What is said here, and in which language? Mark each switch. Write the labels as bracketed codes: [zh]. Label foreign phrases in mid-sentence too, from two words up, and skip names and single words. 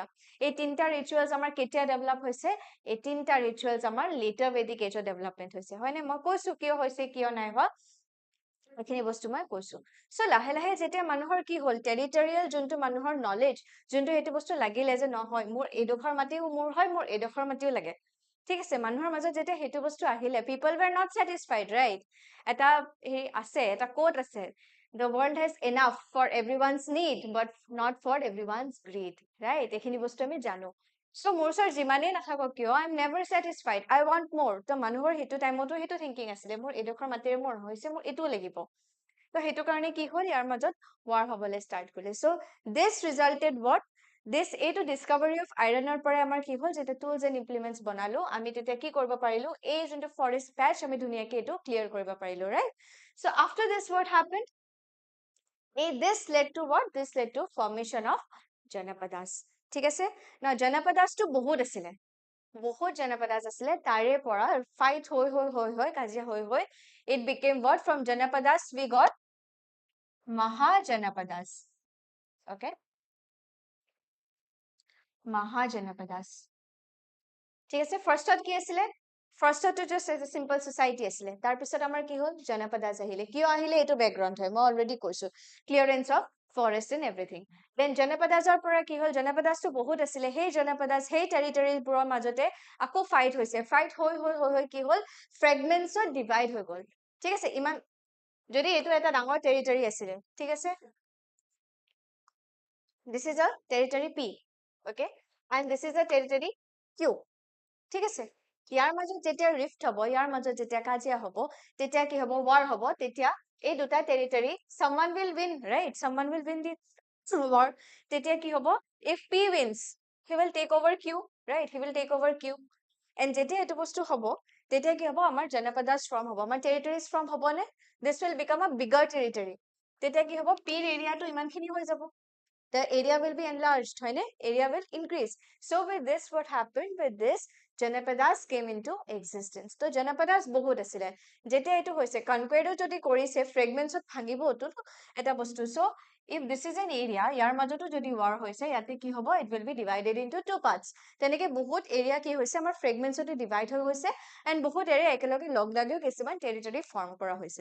[as] এই তিনটা ৰিচুৱেলছ আমাৰ কেতিয়া ডেভেলপ হৈছে? এই তিনটা ৰিচুৱেলছ আমাৰ [en] later Vedic age [as] ডেভেলপমেন্ট হৈছে, হয়নে? মই কৈছো কিয় হৈছে, কিয় নাই হোৱা, এইখিনি বস্তু মই কৈছো. সো লাহে লাহে যেতিয়া মানুহৰ কি হ'ল, [en] territorial zone [as] মানুহৰ নলেজ, যোনটো সেইটো বস্তু লাগিলে যে নহয়, মোৰ এডোখৰ মাটিও মোৰ হয়, মোৰ এডোখৰ মাটিও লাগে, ঠিক আছে? মানুহৰ মাজত যেতিয়া সেইটো বস্তু আহিলে, [en] people were not satisfied, right? [as] এটা হেৰি আছে, এটা কোট আছে, [en] the world has enough for everyone's need but not for everyone's greed, right? [as] এইখিনি বস্তু আমি জানো. সো মোৰ ওচৰত যিমানেই নাথাকক কিয়, [en] I am never satisfied, I want more. [as] তো মানুহৰ সেইটো টাইমতো সেইটো থিংকিং আছিলে, মোৰ এডোখৰ মাটিৰে মোৰ হৈছে, মোৰ এইটোও লাগিব। তো সেইটো কাৰণে কি হ'ল, ইয়াৰ মাজত war হ'বলৈ ষ্টাৰ্ট কৰিলে। [en] সো this resulted what? [as] This এইটো [en] discovery of iron [as] পৰা আমাৰ কি হ'ল, যেতিয়া [en] tools and implements [as] বনালো, আমি তেতিয়া কি কৰিব পাৰিলো, এই যোনটো [en] forest patch [as] আমি ধুনীয়াকে এইটো ক্লিয়াৰ কৰিব পাৰিলো, ৰাইট? [en] So after this what happened? This led to what? This led to formation of Janapadas. [as] ঠিক আছে? Now Janapadas to বহুত আছিলে, বহুত Janapadas আছিলে, তাৰে পৰা ফাইট হৈ কাজিয়া হৈ [en] it became what? From Janapadas we got Mahajanapadas. Okay? Mahajanapadas. [as] ঠিক আছে? ফাৰ্ষ্টত কি আছিলে? ফাৰ্ষ্টটো জাষ্ট [en] as a simple society [as] আছিলে, তাৰপিছত আমাৰ কি হ'ল, জনপদাস আহিলে। কিয় আহিলে এইটো বেকগ্ৰাউণ্ড হয়, মই অলৰেডি কৈছো, [en] clearance of forest and everything. [as] দেন জনপদাসৰ পৰা কি হ'ল, জনপদাসটো বহুত আছিলে, সেই জনপদাস সেই টেৰিটৰিবোৰৰ মাজতে আকৌ ফাইট হৈছে, ফাইট হৈ কি হ'ল, ফ্ৰেগমেন্টছত ডিভাইড হৈ গ'ল, ঠিক আছে? ইমান যদি এইটো এটা ডাঙৰ টেৰিটৰি আছিলে, ঠিক আছে, [en] this is a territory P, okay, and this is a territory Q, [as] ঠিক আছে? ইয়াৰ মাজত যেতিয়া ৰিফ্ট হ'ব, ইয়াৰ মাজত যেতিয়া কাজিয়া হ'ব, তেতিয়া কি হ'ব, war হ'ব, তেতিয়া এই দুটা টেৰিটৰি [en] someone will win, right? Someone will win the war. [as] তেতিয়া কি হ'ব, [en] if P wins, he will take over Q, right? He will take over Q. [as] And যেতিয়া এইটো বস্তু হ'ব, তেতিয়া কি হ'ব, আমাৰ জনপদাস ফৰ্ম হ'ব, আমাৰ টেৰিটৰিজ ফৰ্ম হ'ব নে? [en] This will become a bigger territory. [as] তেতিয়া কি হ'ব, P এৰিয়াটো ইমানখিনি হৈ যাব, the area will be enlarged, right? Area will increase. [en] So with this, what happened? With this, Janapadas came into existence. [as] So Janapadas বহুত আছিলে, যেতিয়া এইটো হৈছে, কনকুৱেৰো যদি কৰিছে, ফ্ৰেগমেন্টছত ভাঙিব তো এটা বস্তু। [en] So if this is an area, [as] ইয়াৰ মাজতো যদি war হৈছে, ইয়াতে কি হ'ব, [en] it will be divided into two parts. [as] তেনেকে বহুত এৰিয়া কি হৈছে, আমাৰ ফ্ৰেগমেন্টছতে ডিভাইড হৈ গৈছে, and বহুত এৰিয়া একেলগে লগ লাগিও কিছুমান টেৰিটৰি ফৰ্ম কৰা হৈছিল।